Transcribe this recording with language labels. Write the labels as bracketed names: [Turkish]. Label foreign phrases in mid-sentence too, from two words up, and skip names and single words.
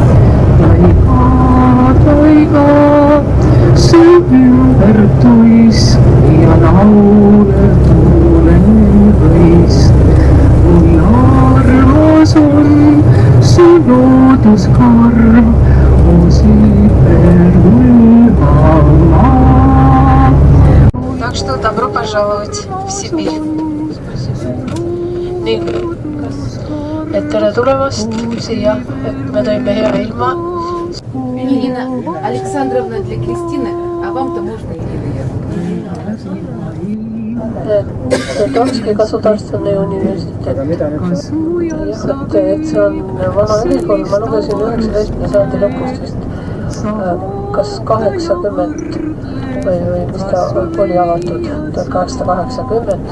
[Estonian] Taiga, su ümber tuisk ja laulev tuulevõis. Kui armas on su looduskarm, [Russian] o Сибирь мама. Так что добро пожаловать в Сибирь. [Estonian] Nii, et tere tulemast siia, et me tõime hea ilma. [Russian] Нина Александровна для Кристины, а вам-то можно и [Estonian] Danski Gasudarstvenne universiteet. Et see on vana ülikool, ma lugesin 19. sajandi lõpust vist, kas 80 või mis ta oli avatud, 1880.